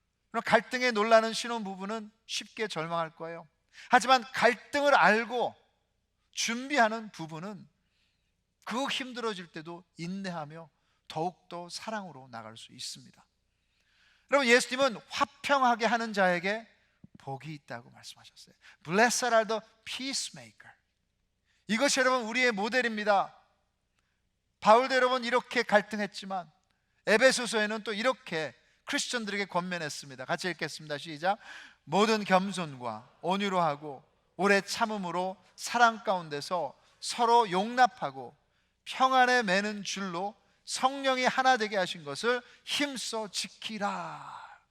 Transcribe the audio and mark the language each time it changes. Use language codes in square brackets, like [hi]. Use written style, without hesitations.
[ko] 그럼 갈등에 놀라는 신혼부부는 쉽게 절망할 거예요. 하지만 갈등을 알고 준비하는 부부는 그 힘들어질 때도 인내하며 더욱더 사랑으로 나갈 수 있습니다. 여러분 예수님은 화평하게 하는 자에게 복이 있다고 말씀하셨어요. [en] Blessed are the peacemaker. [ko] 이것이 여러분 우리의 모델입니다. 바울도 여러분 이렇게 갈등했지만 에베소서에는 또 이렇게 크리스천들에게 권면했습니다. 같이 읽겠습니다. 시작. 모든 겸손과 온유로 하고 오래 참음으로 사랑 가운데서 서로 용납하고 평안에 매는 줄로 성령이 하나 되게 하신 것을 힘써 지키라.